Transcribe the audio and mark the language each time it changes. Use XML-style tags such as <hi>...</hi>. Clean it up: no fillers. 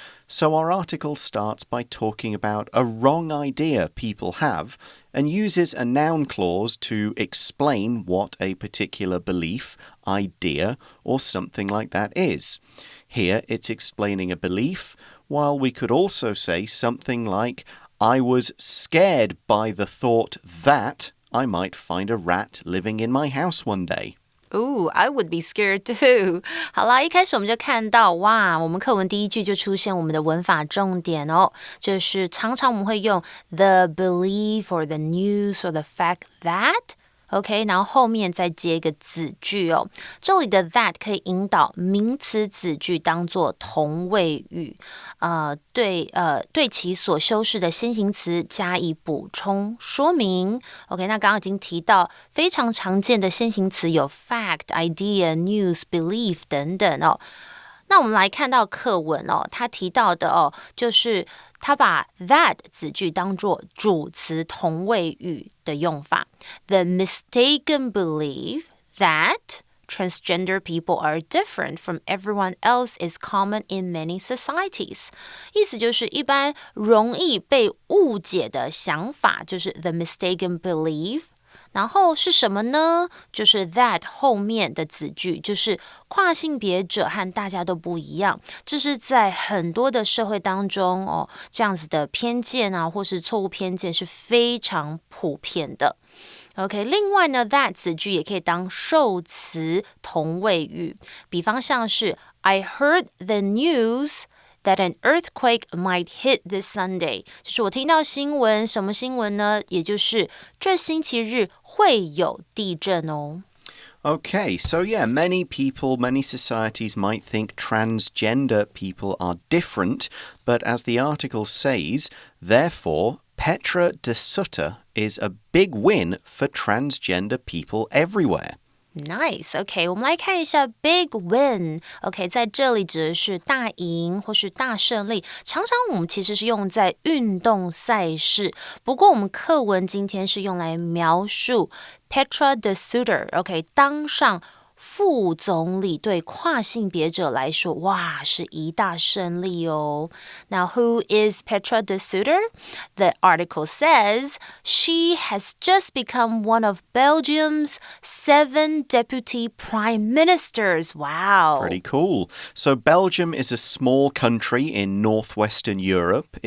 <en>So our article starts by talking about a wrong idea people have and uses a noun clause to explain what a particular belief, idea, or something like that is. Here it's explaining a belief, while we could also say something like, I was scared by the thought that I might find a rat living in my house one day. Ooh, I would be scared too.</en> <zh>好啦，一开始我们就看到，哇，我们课文第一句就出现我们的文法重点哦，就是常常我们会用</zh> <en>the belief or the news or the fact that。</en> <zh>OK， 然后后面再接一个子句哦。这里的 that 可以引导名词子句当作同位语，对其所修饰的先行词加以补充说明。 OK， 那刚刚已经提到非常常见的先行词有 fact、idea、news、belief 等等哦。那我们来看到课文他提到的就是他把 that 子句当作主词同位语的用法。</zh> <en>The mistaken belief that transgender people are different from everyone else is common in many societies.</en> <zh>意思就是一般容易被误解的想法，就是</zh> <en>the mistaken belief。</en> <zh>然后是什么呢？就是 that 后面的子句，就是跨性别者和大家都不一样，这是在很多的社会当中这样子的偏见啊，或是错误偏见是非常普遍的。 OK， 另外呢 that 子句也可以当受词同位语，比方像是</zh> <en>I heard the news that an earthquake might hit this Sunday，</en> <zh>就是我听到新闻，什么新闻呢？也就是这星期日会有地震哦。</zh> <en>Okay, so yeah, many people, many societies might think transgender people are different, but as the article says, therefore, Petra de Sutter is a big win for transgender people everywhere.Nice,</en> <zh>OK, 我们来看一下 big win. OK, 在这里指的是大赢或是大胜利，常常我们其实是用在运动赛事，不过我们课文今天是用来描述 Petra de Sutter, OK, 当上副总理对跨性别者来说，哇，是一大胜利哦。</zh> <en>Now, who is Petra de Sutter? The article says she has just become one of Belgium's 7 deputy prime ministers. Wow. Pretty cool. So Belgium is a small country in northwestern Europe.</en>